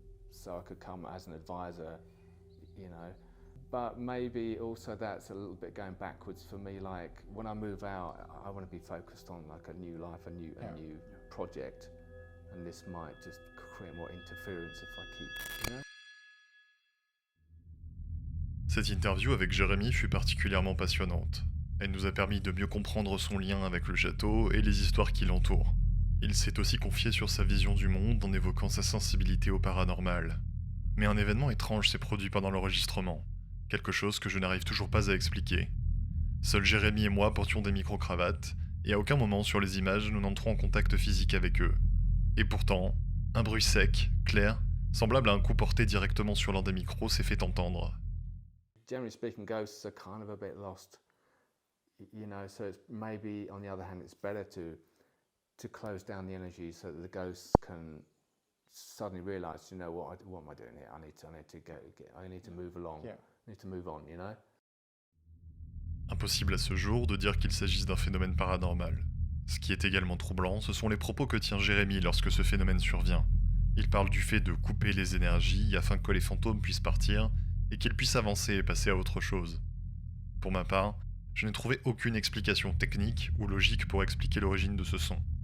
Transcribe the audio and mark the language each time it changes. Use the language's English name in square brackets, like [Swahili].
[English] so I could come as an advisor, you know. But maybe also that's a little bit going backwards for me. Like when I move out, I want to be focused on like a new life, a new project, and this might just create more interference if I keep, you know. [French] Cette interview avec Jérémy fut particulièrement passionnante. Elle nous a permis de mieux comprendre son lien avec le château et les histoires qui l'entourent. Il s'est aussi confié sur sa vision du monde en évoquant sa sensibilité au paranormal. Mais un événement étrange s'est produit pendant l'enregistrement, quelque chose que je n'arrive toujours pas à expliquer. Seuls Jérémy et moi portions des micro-cravates, et à aucun moment sur les images nous n'entrons en contact physique avec eux. Et pourtant, un bruit sec, clair, semblable à un coup porté directement sur l'un des micros s'est fait entendre. [English] Generally speaking, ghosts are kind of a bit lost, you know, so it's maybe on the other hand it's better to close down the energy so that the ghosts can suddenly realise, you know, what am I doing here? I need to move along. Yeah. I We need to move on, you know? [French] Impossible à ce jour de dire qu'il s'agisse d'un phénomène paranormal. Ce qui est également troublant, ce sont les propos que tient Jérémy lorsque ce phénomène survient. Il parle du fait de couper les énergies afin que les fantômes puissent partir et qu'ils puissent avancer et passer à autre chose. Pour ma part, je n'ai trouvé aucune explication technique ou logique pour expliquer l'origine de ce son.